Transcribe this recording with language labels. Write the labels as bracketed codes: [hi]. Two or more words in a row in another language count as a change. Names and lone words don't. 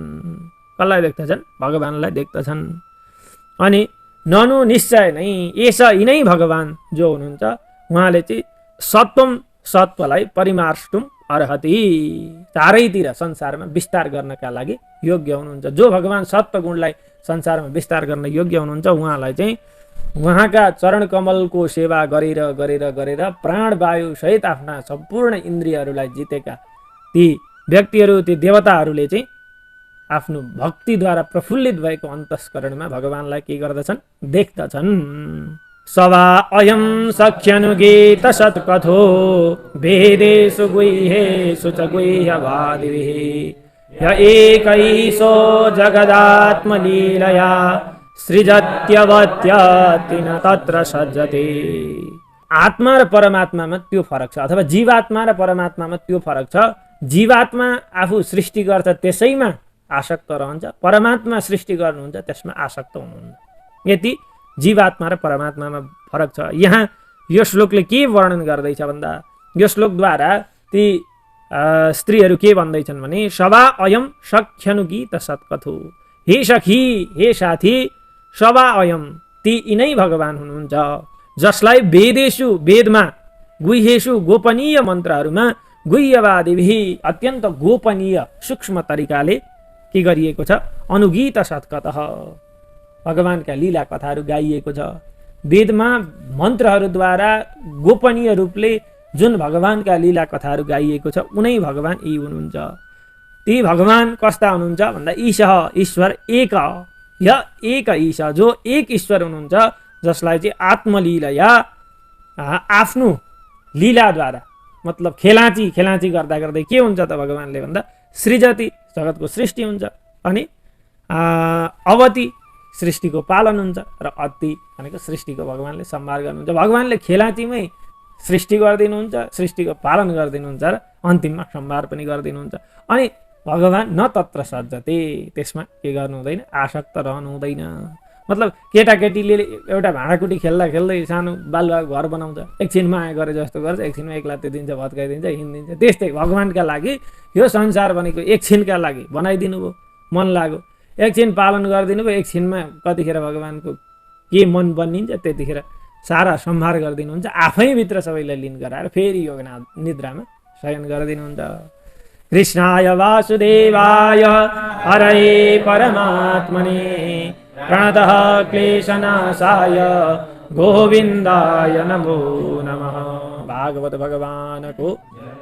[ne] कसलाई देख्दछन्? भगवानलाई देख्दछन्। अनि ननु निश्चय नै एस यिनै भगवान जो हुनुहुन्छ उहाँले चाहिँ सत्वम सत्वलाई [sa] परिमार्ष्टुम अर्हति, [ne] चारैतिर संसारमा विस्तार गर्नका लागि योग्य हुनुहुन्छ। जो भगवान सत्व गुणलाई संसारमा विस्तार गर्न योग्य हुनुहुन्छ उहाँलाई चाहिँ उहाँका चरण कमलको सेवा गरेर गरेर गरेर प्राणवायु सहित आफ्ना सम्पूर्ण इन्द्रियहरूलाई जितेका ती व्यक्तिहरू, ती देवताहरूले चाहिँ आफ्नो भक्तिद्वारा प्रफुल्लित भएको अन्तस्करणमा भगवानलाई के गर्दछन्? देख्दछन्। [sa] सवा अयं सख्यनुगीत सत्कथो वेदेषु गुह्येषु च गुह्यवादिभिः य एकैषो जगदात्मलीलया सृजत्यवत्यति न तत्र सज्जते। [ne] आत्मा र परमात्मामा त्यो फरक छ, अथवा जीवात्मा र परमात्मामा त्यो फरक छ। जीवात्मा आफू सृष्टि गर्छ त्यसैमा आसक्त रहन्छ, परमात्मा सृष्टि गर्नुहुन्छ त्यसमा आसक्त हुनुहुन्न। यति जीवात्मा र परमात्मामा फरक छ। यहाँ यो श्लोकले के वर्णन गर्दैछ भन्दा, यो श्लोकद्वारा ती स्त्रीहरू के भन्दैछन् भने [sa] सवा अयम सख्यनुगीत सत्कथो, [ne] हे सखी हे साथी, [sa] सवा अयम [ne] ती यिनै भगवान हुनुहुन्छ जसलाई वेदेषु वेदमा गुह्येषु गोपनीय मन्त्रहरूमा गुह्यवादिभिः अत्यन्त गोपनीय सूक्ष्म तरिकाले के गरिएको छ, [sa] अनुगीत सत्कतः [ne] भगवानका लीला कथाहरू गाइएको छ। वेदमा मन्त्रहरूद्वारा गोपनीय रूपले जुन भगवानका लीला कथाहरू गाइएको छ उनै भगवान यी हुनुहुन्छ। ती भगवान कस्ता हुनुहुन्छ भन्दा ईशः ईश्वर [sa] एक य एक ईश, [ne] जो एक ईश्वर हुनुहुन्छ जसलाई चाहिँ आत्मलीलया आफ्नो लीलाद्वारा, मतलब खेलाची गर्दा गर्दै के हुन्छ त भगवानले भन्दा सृजति जगतको सृष्टि हुन्छ, अनि अवति सृष्टिको पालन हुन्छ, र अति भनेको सृष्टिको भगवानले सम्हार गर्नुहुन्छ। भगवानले खेलाचीमै सृष्टि गरिदिनुहुन्छ, सृष्टिको पालन गरिदिनुहुन्छ र अन्तिममा सम्हार पनि गरिदिनुहुन्छ। अनि भगवान [sa] न तत्र सज्जते, [ne] त्यसमा के गर्नु हुँदैन, आसक्त रहनु हुँदैन। मतलब केटाकेटीले एउटा भाँडाकुटी खेल्दा खेल्दै सानो बालुवा घर बनाउँछ, एकछिन माया गरे जस्तो गर्छ, एकछिनमा एक लात्ती दिन्छ, भत्काइदिन्छ, हिँडिदिन्छ। त्यस्तै भगवानका लागि यो संसार भनेको एकछिनका लागि बनाइदिनु भयो, मन लाग्यो, एकछिन पालन गरिदिनु भयो, एकछिनमा कतिखेर भगवानको के मन बनिन्छ त्यतिखेर सारा संहार गरिदिनुहुन्छ, आफैभित्र सबैलाई लीन गराएर फेरि योग निद्रामा शयन गरिदिनुहुन्छ। [sa] कृष्णाय वासुदेवाय हरये परमात्मने प्रणतः क्लेशनाशाय गोविन्दाय नमो नमः। [ne] भागवत भगवानको